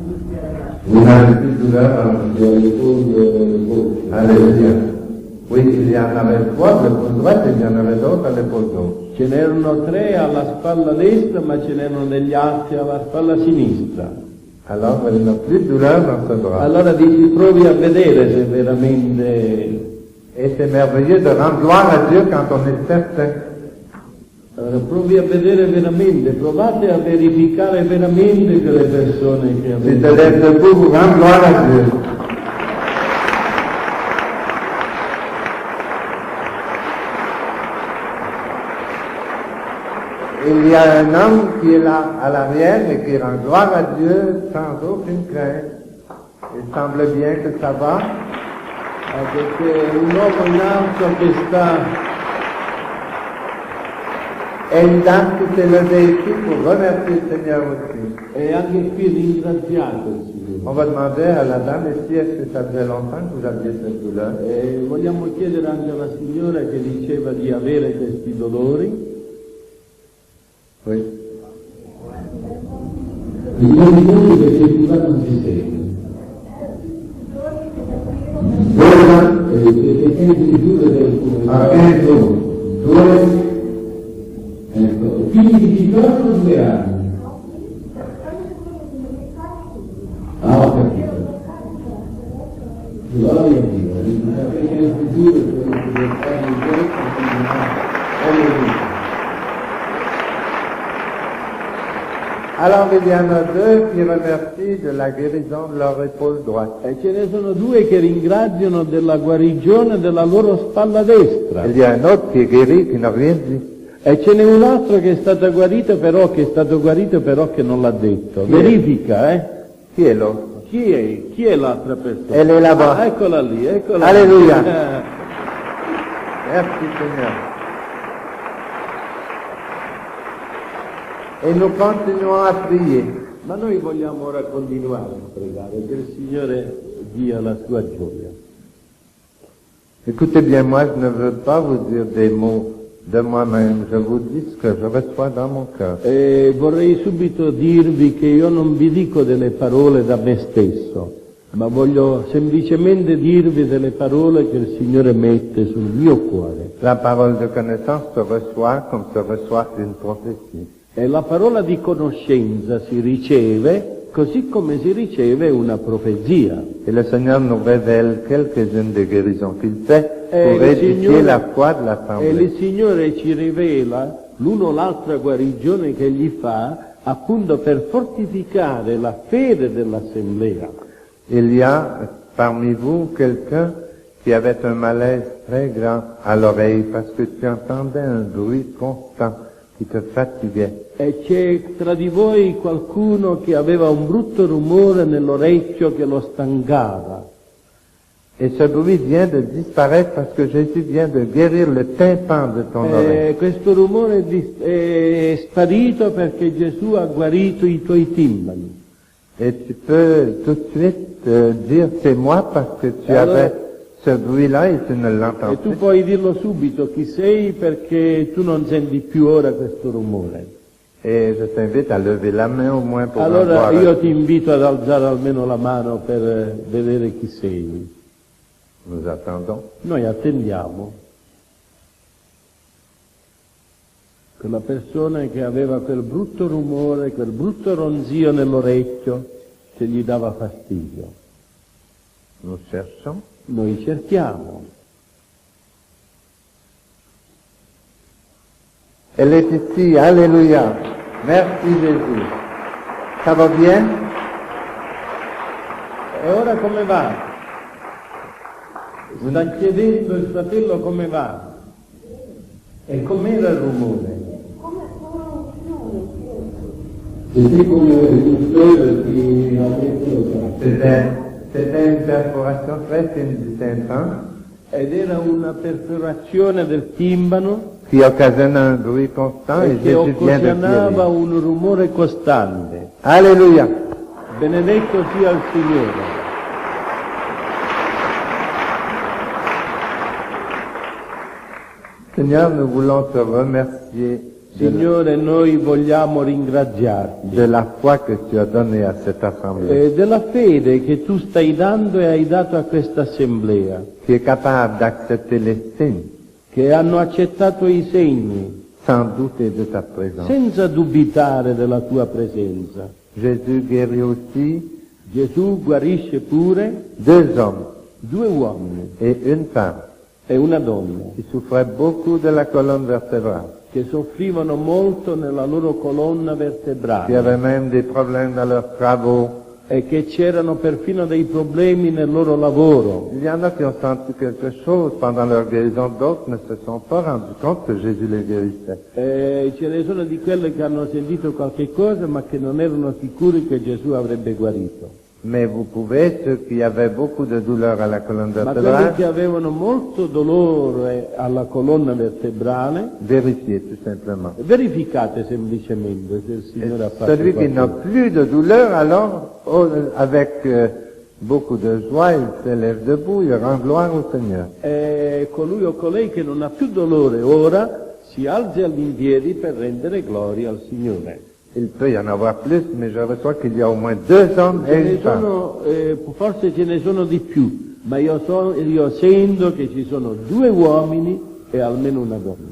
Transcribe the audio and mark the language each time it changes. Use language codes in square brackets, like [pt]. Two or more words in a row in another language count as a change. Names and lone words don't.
[fr] Vous n'avez plus de douleur dans l'épaule gauche. Allez-y. Oui, il y en avait 3 à l'épaule droite et il y en avait d'autres à l'épaule gauche. [it] Ce n'erano 3 alla spalla destra, ma ce n'erano degli altri alla spalla sinistra. [fr] Alors, il n'a plus de douleur dans ce bras. [it] Allora dici, provi a vedere se veramente... [fr] Et c'est merveilleux de rendre gloire à Dieu quand on est certain. [it] Allora, provi a vedere veramente, provate a verificare veramente che le persone che [fr] Si te [it] avete... [fr] lève debout, vous rendre gloire à Dieu. Il y a un homme qui est là à l'arrière et qui rend gloire à Dieu sans aucune crainte. Il semble bien que ça va. [it] Perché un uomo in alto che sta... [fr] Et une dame qui s'est levée ici pour remercier le Seigneur aussi. [it] E anche qui ringraziato il Signore. [fr] On va demander à la dame ici, est-ce que ça faisait longtemps que vous aviez cette douleur? [it] E vogliamo chiedere anche alla signora che diceva di avere questi dolori. [fr] Oui. [it] Il dolore perché qua non si sente. Perché senti giù del due. Ecco, figli di 2 anni. Ah, ho capito. Gloria a Dio, perché nel futuro quello che deve fare in questo alleluia. [fr] Alors il y en a 2 qui remercient de la guérison de leur épaule droite. [it] E ce ne sono 2 che ringraziano della guarigione della loro spalla destra. [fr] Il y a un autre qui est guéri, qui n'a rien dit. [it] E ce n'è un altro che è stato guarito però che non l'ha detto. Chi è? Verifica, [fr] Qui est l'autre? [it] Chi è l'altra persona? [fr] Elle est là-bas. [it] Ah, eccola lì, eccola Alleluia. lì. [fr] Merci Seigneur. Et nous continuons à prier. [it] Ma noi vogliamo ora continuare a pregare che il Signore dia la sua gioia. [fr] Écoutez bien, moi je ne veux pas vous dire des mots de moi-même, je vous dis ce que je reçois dans mon cœur. [it] E vorrei subito dirvi che io non vi dico delle parole da me stesso, ma voglio semplicemente dirvi delle parole che il Signore mette sul mio cuore. [fr] La parole de connaissance se reçoit comme se reçoit une prophétie. [it] E la parola di conoscenza si riceve così come si riceve una profezia. [fr] Et le Seigneur nous révèle quelques-unes des guérisons qu'il fait [it] E [fr] pour [it] il [fr] édifier [it] Signore- [fr] la foi de [it] E [fr] l'Assemblée. [it] il Signore ci rivela l'uno o l'altra guarigione che gli fa appunto per fortificare la fede dell'assemblea. [fr] Il y a parmi vous quelqu'un qui avait un malaise très grand à l'oreille parce que tu entendais un bruit constant qui te fatiguait. [it] E c'è tra di voi qualcuno che aveva un brutto rumore nell'orecchio che lo stancava. [fr] Et ce bruit vient de disparaître parce que Jésus vient de guérir le tympan de ton oreille. [it] E questo rumore è sparito perché Gesù ha guarito i tuoi timpani. [fr] Et tu peux tout de suite dire c'est moi parce que tu Alors- avais ce bruit-là et tu ne l'entends [it] E tu [fr] plus. [it] puoi dirlo subito chi sei perché tu non senti più ora questo rumore. [fr] Et je t'invite à lever la main au moins pour [it] Allora [fr] en voir. [it] io ti invito ad alzare almeno la mano per vedere chi sei. [fr] Nous attendons. [it] Noi attendiamo. Quella persona che aveva quel brutto rumore, quel brutto ronzio nell'orecchio che gli dava fastidio. [fr] Nous cherchons. [it] Noi cerchiamo. [fr] Elle est ici. Alléluia. Merci Jésus. Ça va bien? [it] E ora come va? Sta chiedendo il fratello come va. E com'era il rumore? [fr] C'était comme une fleur qui a été C'était une perforation très fine du tympan [it] Ed era una perforazione del timpano [fr] qui occasionne un bruit constant et [it] che [fr] Jésus vient de [it] occasionava [fr] guérir. [it] un rumore costante. [fr] Alléluia. [it] Benedetto sia il Signore. [fr] Seigneur, nous voulons te remercier [it] Signore, noi vogliamo ringraziarti [fr] de la foi que tu as donnée à cette assemblée, [it] della fede che tu stai dando e hai dato a questa assemblea, [fr] qui est capable d'accepter les signes [it] che hanno accettato i segni [fr] sans douter de ta présence. [it] senza dubitare della tua presenza. [fr] Jésus guérit aussi [it] Gesù guarisce pure [fr] 2 hommes [it] 2 uomini [fr] et une femme [it] e una donna [fr] qui souffraient beaucoup de la colonne vertébrale, [it] che soffrivano molto nella loro colonna [fr] qui [it] vertebrale [fr] avaient même des problèmes dans leurs travaux. [it] e che c'erano perfino dei problemi nel loro lavoro. [fr] Il y en a qui ont senti quelque chose pendant leur guérison, d'autres ne se sont pas rendus compte que Jésus les guérissait. [it] Ce ne sono di quelle che hanno sentito qualche cosa ma che non erano sicuri che Gesù avrebbe guarito. [fr] Mais vous pouvez, ceux qui avaient beaucoup de douleur à la colonne [it] Ma quelli [fr] vertébrale, [it] che avevano molto dolore alla colonna vertebrale, [fr] vérifier tout simplement. [it] verificate semplicemente se il [fr] Et [it] Signore ha fatto [fr] celui qui n'a [it] qualcosa. [fr] plus de douleur, alors, avec beaucoup de joie, il se lève debout, il rend gloire au Seigneur. [it] E colui o colei che non ha più dolore ora si alza all'impiedi per rendere gloria al Signore. [fr] Il peut y en avoir plus, mais je reçois qu'il y a au moins 2 hommes [it] Ce [fr] et [it] ne [fr] une femme. [it] sono, forse ce ne sono di più, ma io sento che ci sono 2 uomini e almeno una donna.